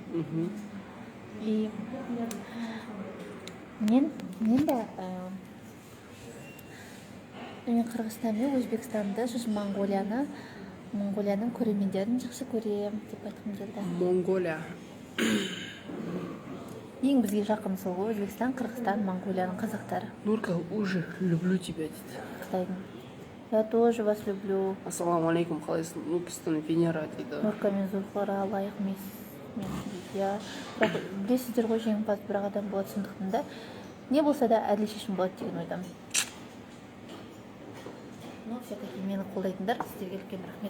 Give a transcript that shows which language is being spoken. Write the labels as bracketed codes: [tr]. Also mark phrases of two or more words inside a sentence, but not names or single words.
[kk] И мен Қырғызстан мен Өзбекстанды, сосын Монғолияның көрермендерін жақсы көремін деп айтқым келді. Монғолия. Ең бізге жақын сол ғой, Өзбекстан, Қырғызстан, Монғолияның қазақтары. Нурка, [ru] уже люблю тебя дейді. [kk] Қытайдың. [ru] Я тоже вас люблю. [kk] Ассаламу алейкум, қалайсың? Нуркистан Венера дейді. Нурка мен Зульфара лайық емес. Иә. Бірақ білесіздер ғой, жеңімпаз бір адам болады сондықтан да. Не болса да әділ шешім болады деген ойдамын. Все-таки мені қолдайтындар, сіздерге үлкен рахмет.